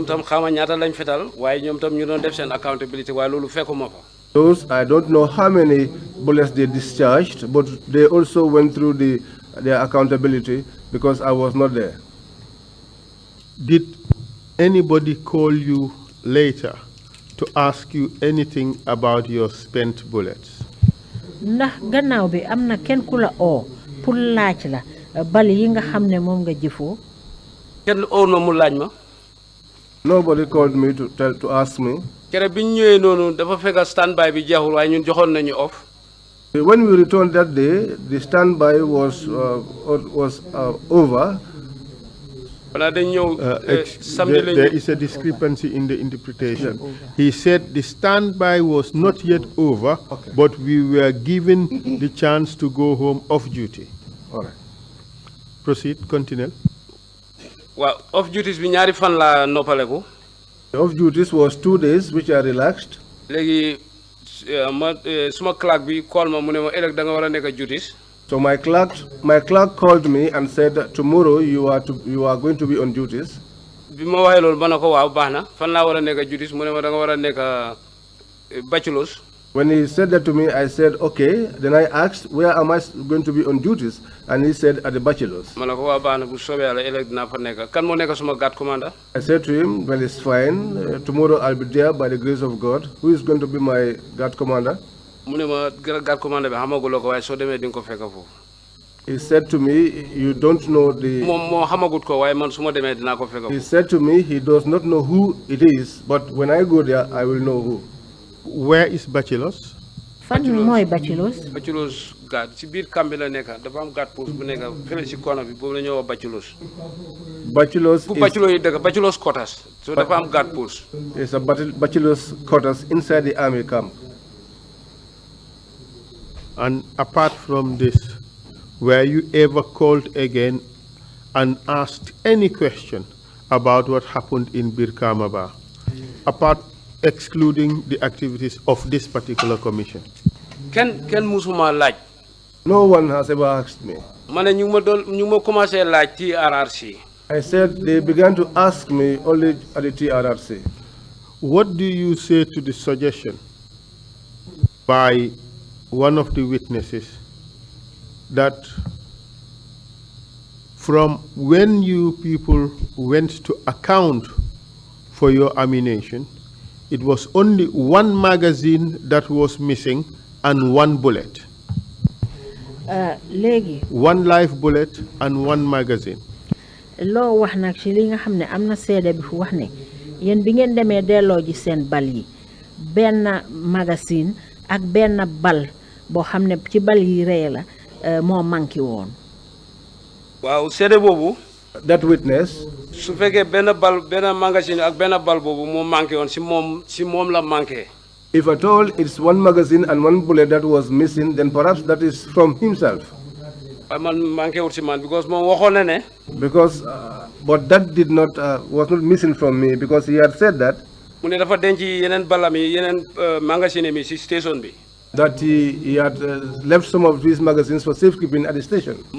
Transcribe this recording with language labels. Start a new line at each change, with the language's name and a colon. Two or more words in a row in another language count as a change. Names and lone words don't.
English: Those, I don't know how many bullets they discharged, but they also went through their accountability because I was not there. Did anybody call you later to ask you anything about your spent bullets?
Wolof: Ndax gannaaw bi am na kenn ku la oo pour laaj la bali yi nga xam ne moom nga jëfoo. Kenn oo na mu laaj ma.
English: Nobody called me to ask me.
Wolof: Kere bi ñu ñëwee noonu dafa fekk standby bi jeexul waaye ñun joxoon nañu off.
English: When we returned that day, the standby was over. There is a discrepancy in the interpretation. He said the standby was not yet over, but we were given the chance to go home off duty. All right. Proceed, continue.
Wolof: Well,
English: off duties
Wolof: bi ñaari fan la noppaleku.
English: The off duties was 2 days, which I relaxed.
Wolof: Léegi suma clerk bi call ma mu ne ma ëllëg da nga war a nekk duties.
English: So my clerk called me and said, tomorrow you are going to be on duties.
Wolof: Bi ma waxee loolu ma ne ko waaw baax na fan laa war a nekk duties mu ne ma da nga war a nekk bachelors.
English: When he said that to me, I said, okay. Then I asked, where am I going to be on duties? And he said, at the bachelors.
Wolof: Ma ne ko waaw baax na bu soobee Yàlla ëllëg dinaa fa nekk. Kan moo nekk suma guard commander?
English: I said to him, well, it's fine. Tomorrow I'll be there by the grace of God. Who is going to be my guard commander? He said to me, you don't know the... He said to me, he does not know who it is, but when I go there, I will know who. Where is bachelors? Bachelors. Bachelors guard.
Wolof: Ci biir kambi la nekk dafa am
English: guard post
Wolof: bu nekk fële ci corner bi boobu la ñuy wax bachelors. Bachelors fu bachelors yi dëkk
English: bachelors quarters.
Wolof: So dafa am
English: guard post. It's a bachelors quarters inside the army camp. And apart from this, were you ever called again and asked any question about what happened in Birkamaba, excluding the activities of this particular commission?
Wolof: Ken musuma laaj.
English: No one has ever asked me.
Wolof: Ma ne ñu ma commencé laaj ci Trrc.
English: I said they began to ask me only at the TRRC. What do you say to the suggestion by one of the witnesses that from when you people went to account for your ammunition, it was only one magazine that was missing and one bullet? One live bullet and one magazine.
Wolof: Loo wax nag ci li nga xam ne am na seede bi fu wax ne yéen bi ngeen demee delloo ji seen bal yi benn magazine ak benn bal boo xam ne ci bal yi rey la moo manqué woon. waaw seede boobu.
English: That witness.
Wolof: su fekkee benn magazine ak benn bal boobu moo manqué woon si moom la manqué.
English: If at all it's one magazine and one bullet that was missing, then perhaps that is from himself. Because because but that did not was not missing from me, because he had said that that he had left some of these magazines for safekeeping at the station.